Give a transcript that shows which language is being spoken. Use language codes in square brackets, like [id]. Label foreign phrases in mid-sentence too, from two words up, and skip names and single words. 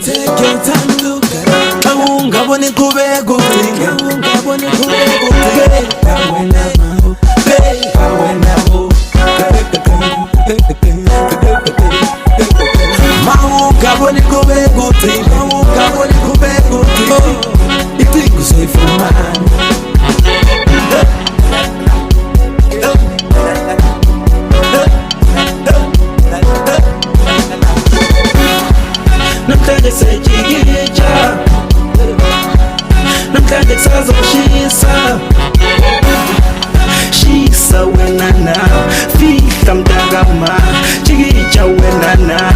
[en] Take your time, look around. [zu] Awungabone kube kutinga, awungabone kube kutinga. Beka wena mo, beka wena mo. Awungabone kube kutinga, awungabone kube kutinga. Itingu soyifumana. Namhlanje sejikitsha, namhlanje sazoshisa. Shisa wena na, fihla mntakama, jikitsha wena na.